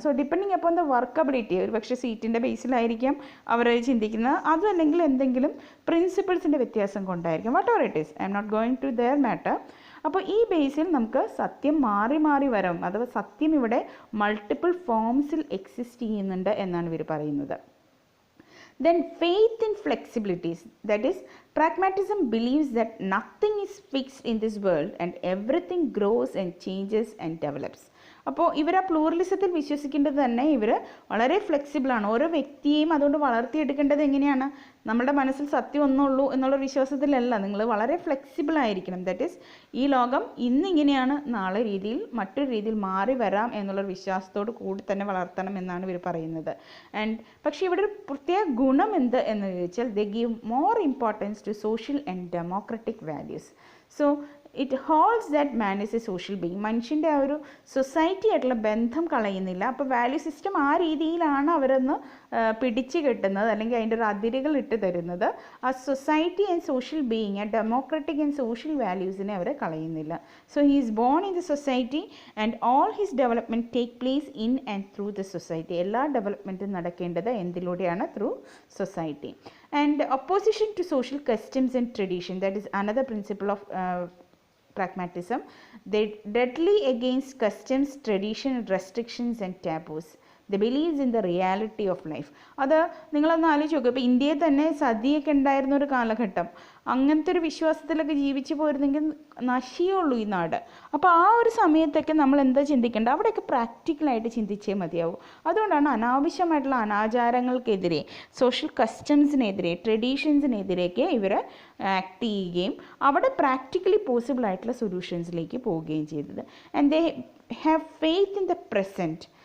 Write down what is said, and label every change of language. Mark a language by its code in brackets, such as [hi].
[en] so depending upon the workability, [ml] ഒരു പക്ഷേ സീറ്റിൻ്റെ ബേസിലായിരിക്കാം അവർ ചിന്തിക്കുന്നത്, അതല്ലെങ്കിൽ എന്തെങ്കിലും പ്രിൻസിപ്പിൾസിൻ്റെ വ്യത്യാസം കൊണ്ടായിരിക്കും. [en] Whatever it is, I am not going to there matter. [ml] അപ്പോൾ ഈ ബേസിൽ നമുക്ക് സത്യം മാറി വരും. അഥവാ സത്യം ഇവിടെ മൾട്ടിപ്പിൾ ഫോംസിൽ എക്സിസ്റ്റ് ചെയ്യുന്നുണ്ട് എന്നാണ് ഇവർ പറയുന്നത്. [en] Then faith in flexibilities, that is, pragmatism believes that nothing is fixed in this world and everything grows and changes and develops. [ml] അപ്പോൾ ഇവർ ആ പ്ലൂറലിസത്തിൽ വിശ്വസിക്കേണ്ടത് തന്നെ ഇവർ വളരെ ഫ്ലെക്സിബിളാണ്. ഓരോ വ്യക്തിയെയും അതുകൊണ്ട് വളർത്തിയെടുക്കേണ്ടത് എങ്ങനെയാണ്? നമ്മുടെ മനസ്സിൽ സത്യം ഒന്നുള്ളൂ എന്നുള്ള വിശ്വാസത്തിലല്ല, നിങ്ങൾ വളരെ ഫ്ലെക്സിബിൾ ആയിരിക്കണം. ദാറ്റ് ഈസ്, ഈ ലോകം ഇന്നിങ്ങനെയാണ്, നാളെ മറ്റൊരു രീതിയിൽ മാറി വരാം എന്നുള്ള വിശ്വാസത്തോട് കൂടി തന്നെ വളർത്തണം എന്നാണ് ഇവർ പറയുന്നത്. പക്ഷേ ഇവിടെ ഒരു പ്രത്യേക ഗുണം എന്ത് എന്ന് ചോദിച്ചാൽ, [en] They give more importance to social and democratic values. So it holds that man is a social being. [ml] മനുഷ്യൻ്റെ ആ ഒരു സൊസൈറ്റി ആയിട്ടുള്ള ബന്ധം കളയുന്നില്ല. അപ്പോൾ വാല്യൂ സിസ്റ്റം ആ രീതിയിലാണ് അവരൊന്ന് പിടിച്ചു കെട്ടുന്നത്, അല്ലെങ്കിൽ അതിൻ്റെ ഒരു അതിരുകൾ ഇട്ട് തരുന്നത്. ആ സൊസൈറ്റി ആൻഡ് സോഷ്യൽ ബീയിങ്, ആ ഡെമോക്രാറ്റിക് ആൻഡ് സോഷ്യൽ വാല്യൂസിനെ അവർ കളയുന്നില്ല. [en] So he is born in the society and all his development take place in and through the society. [ml] എല്ലാ ഡെവലപ്മെൻറ്റും നടക്കേണ്ടത് എന്തിലൂടെയാണ്? [en] Through society. And opposition to social customs and tradition, that is another principle of pragmatism. They deadly against customs, tradition, restrictions and taboos. They believes in the reality of life. [ml] അത് നിങ്ങളൊന്ന് ആലോചിച്ച് നോക്കുക. ഇപ്പോൾ ഇന്ത്യയിൽ തന്നെ സതിയൊക്കെ ഉണ്ടായിരുന്ന ഒരു കാലഘട്ടം, അങ്ങനത്തെ ഒരു വിശ്വാസത്തിലൊക്കെ ജീവിച്ചു പോയിരുന്നെങ്കിൽ നശിയുള്ളൂ ഈ നാട്. അപ്പോൾ ആ ഒരു സമയത്തൊക്കെ നമ്മൾ എന്താ ചിന്തിക്കേണ്ടത്? അവിടെയൊക്കെ പ്രാക്ടിക്കലായിട്ട് ചിന്തിച്ചേ മതിയാവും. അതുകൊണ്ടാണ് അനാവശ്യമായിട്ടുള്ള അനാചാരങ്ങൾക്കെതിരെ, സോഷ്യൽ കസ്റ്റംസിനെതിരെ, ട്രഡീഷൻസിനെതിരെയൊക്കെ ഇവർ ആക്ട് ചെയ്യുകയും അവിടെ പ്രാക്ടിക്കലി പോസിബിൾ ആയിട്ടുള്ള സൊല്യൂഷൻസിലേക്ക് പോവുകയും ചെയ്തത്. [en] And they have faith in the present.